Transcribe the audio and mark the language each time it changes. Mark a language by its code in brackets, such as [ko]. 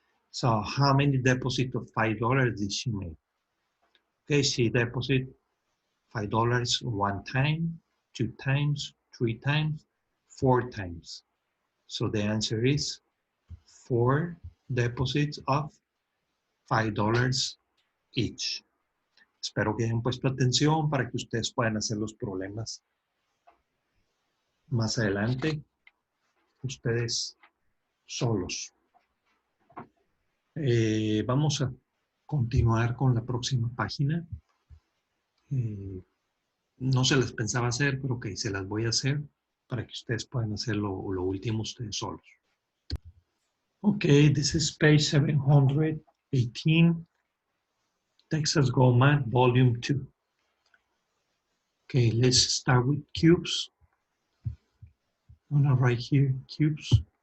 [en] So how many deposits of $5 did she make? Okay, she deposited $5 one time, 2 times, 3 times, 4 times. So the answer is 4 deposits of $5 each. [es] Espero que hayan puesto atención para que ustedes puedan hacer los problemas más adelante, ustedes solos. Vamos a continuar con la próxima página. No se las pensaba hacer, pero ok, se las voy a hacer para que ustedes puedan hacer lo último ustedes solos. [en] Okay, this is page 718, Texas Go Math, Volume 2. Okay, let's start with cubes. I'm gonna write here cubes.